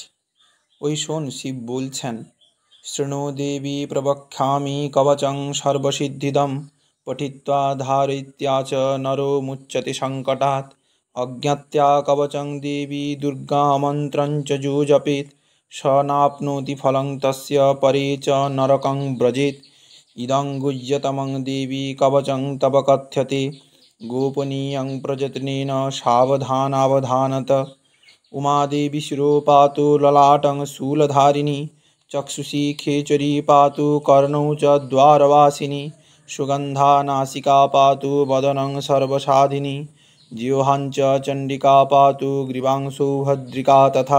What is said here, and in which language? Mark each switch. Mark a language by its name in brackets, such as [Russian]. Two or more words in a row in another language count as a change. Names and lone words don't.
[Bangla] ওই শোন, শিব বলছেন, [Sanskrit] শৃণু দেবী প্রবক্ষ্যামি কবচং সর্বসিদ্ধিদম পঠিত্বা ধারয়িত্য়া চ নরো মুচ্যতে সংকটাৎ অজ্ঞাত্য়া কবচং দেবী দুর্গা মন্ত্রং চ যো জপেৎ স নাপ্নোতি ফলং তস্য পরে চ নরকং ব্রজেৎ ইদং গুহ্যতমং দেবী কবচং তব কথ্যতে গোপনীয়ং প্রযত্নেন সাবধানাবধানত। उमादेवी शिरो पातु ललाटं शूलधारिणी चक्षुषी खेचरी पातु कर्णौ च द्वारवासिनी सुगन्धा नासिका पातु वदनं सर्वसाधिनी जिह्वां च चण्डिका पातु ग्रीवांशो भद्रिका तथा